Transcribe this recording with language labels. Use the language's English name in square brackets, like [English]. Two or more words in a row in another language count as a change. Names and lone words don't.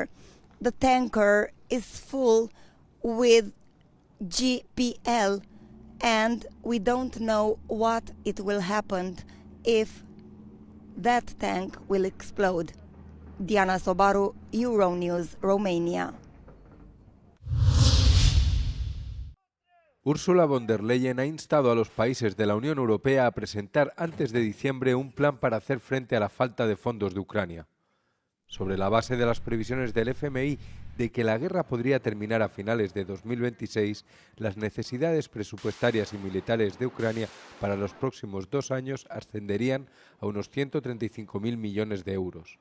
[English] The tanker is full with GPL, and we don't know what it will happen if that tank will explode. Diana Sobaru, Euronews, Romania. [Spanish] Ursula von der Leyen ha instado a los países de la Unión Europea a presentar antes de diciembre un plan para hacer frente a la falta de fondos de Ucrania. Sobre la base de las previsiones del FMI de que la guerra podría terminar a finales de 2026, las necesidades presupuestarias y militares de Ucrania para los próximos 2 años ascenderían a unos 135.000 millones de euros.